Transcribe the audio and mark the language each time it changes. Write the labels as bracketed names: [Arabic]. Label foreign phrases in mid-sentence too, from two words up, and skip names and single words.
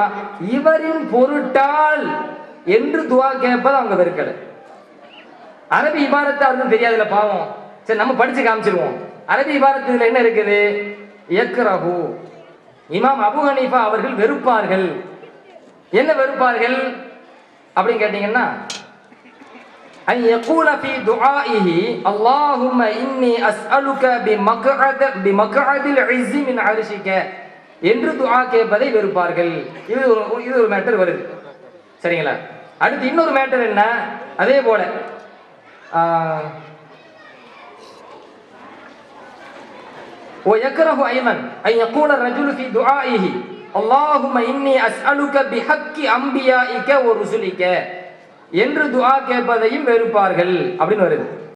[Tamil] இவரின் பொருட்டால் என்று துஆ கேட்பது அவங்க வெறுக்கல. அரபி இபாரத்து அவருக்கு தெரியாதுல பாவம். சரி, நம்ம படிச்சு காமிச்சிருவோம். அரபி இபாரத்து இதுல என்ன இருக்குது? யக்ரஹு. இமாம் அபு ஹனீஃபா அவர்கள் வெறுப்பார்கள். என்ன வெறுப்பார்கள் அப்படின்னு கேட்டீங்கன்னா, [Arabic] أن يقول في دعائه اللهم إني أسألك بمقعد العز من عرشك [Tamil] என்று துஆ கேட்பதை வெறுப்பார்கள். இது ஒரு மேட்டர் வருது. சரிங்களா? அடுத்து இன்னொரு மேட்டர் என்ன? அதே போல [Arabic] ويكره أيضا أن يقول الرجل في دعائه اللهم إني أسألك بحق أنبيائك ورسلك [Tamil] என்று துஆ கேட்பதையும் வெறுப்பார்கள் அப்படின்னு வருது.